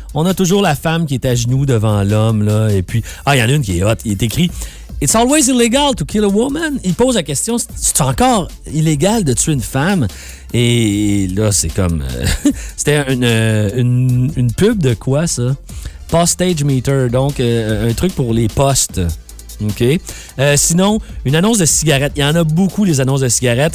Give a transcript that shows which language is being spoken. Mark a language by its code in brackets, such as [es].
[fr] On a toujours la femme qui est à genoux devant l'homme. Là, et puis, ah, il y en a une qui est hot. Il est écrit... [en] It's always illegal to kill a woman. [fr] Il pose la question, c'est encore illégal de tuer une femme? Et là, c'est comme... c'était une pub de quoi, ça? Postage meter, donc un truc pour les postes. OK. Sinon, une annonce de cigarette. Il y en a beaucoup, les annonces de cigarette.